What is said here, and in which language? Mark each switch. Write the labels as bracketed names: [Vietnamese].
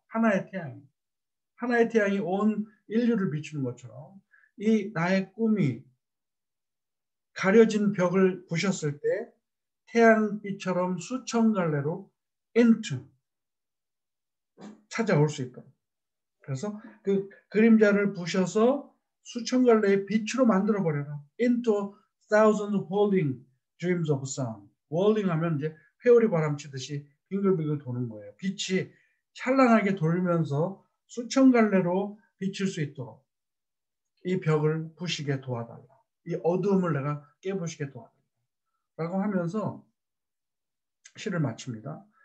[Korean] 하나의 태양이 온 인류를 비추는 것처럼 이 나의 꿈이 가려진 벽을 부셨을 때 태양빛처럼 수천 갈래로 into 찾아올 수 있도록. 그래서 그 그림자를 부셔서 수천 갈래의 빛으로 만들어 버려라. [English] into thousands whirling dreams of sun. [Korean] whirling 하면 이제 회오리 바람 치듯이 빙글빙글 도는 거예요. 빛이 찬란하게 돌면서 수천 갈래로 비칠 수 있도록 이 벽을 부시게 도와달라. 이 어두움을 내가 깨부시게 도와달라. 라고 하면서 시를 마칩니다.